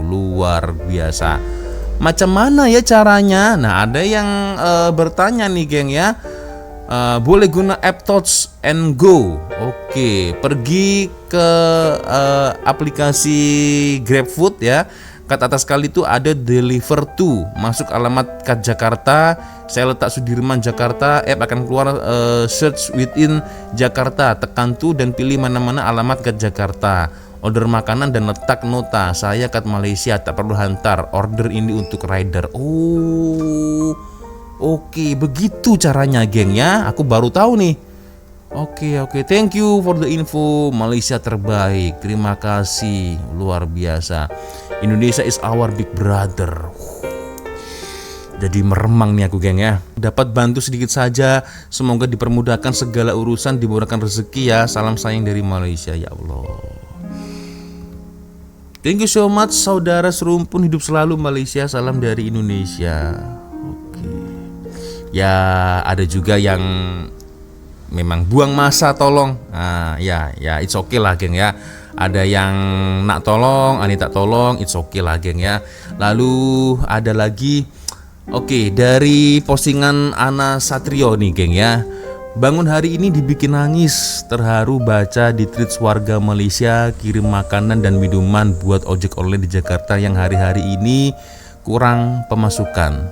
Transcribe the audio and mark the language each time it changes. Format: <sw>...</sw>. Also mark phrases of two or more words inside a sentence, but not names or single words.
<ms>Luar biasa. Macam mana ya caranya?</ms> <id>Nah, ada yang bertanya nih, geng ya.</id> <ms>boleh guna app Touch and Go. Oke, pergi ke aplikasi GrabFood ya. Kat atas kali itu ada</ms> <en>Deliver To.</en> <ms>Masuk alamat Kat Jakarta. Saya letak Sudirman Jakarta. App akan keluar</ms> <en>search within</en> <ms>Jakarta. Tekan To dan pilih mana-mana alamat Kat Jakarta. Order makanan dan letak nota. Saya Kat Malaysia, tak perlu hantar. Order ini untuk rider. Oh.</ms> <id>Oke, begitu caranya geng ya. Aku baru tahu nih. Oke,</id> <en>thank you for the info.</en> <ms>Malaysia terbaik. Terima kasih, luar biasa.</ms> <en>Indonesia is our big brother.</en> <id>Jadi meremang nih aku geng ya.</id> <ms>Dapat bantu sedikit saja. Semoga dipermudahkan segala urusan, dimurahkan rezeki ya. Salam sayang dari Malaysia ya Allah.</ms> <en>Thank you so much</en> <ms>saudara serumpun, hidup selalu Malaysia.</ms> <id>Salam dari Indonesia.</id> <ms>Ya ada juga yang memang buang masa tolong. Ya</ms> <en>it's okay</en> <ms>lah geng ya. Ada yang nak tolong, ani tak tolong,</ms> <en>it's okay</en> <ms>lah geng ya.</ms> <id>Lalu ada lagi dari postingan Ana Satrio nih geng ya. Bangun hari ini dibikin nangis, terharu baca di tweets warga Malaysia kirim makanan dan minuman buat ojek online di Jakarta yang hari-hari ini kurang pemasukan.</id>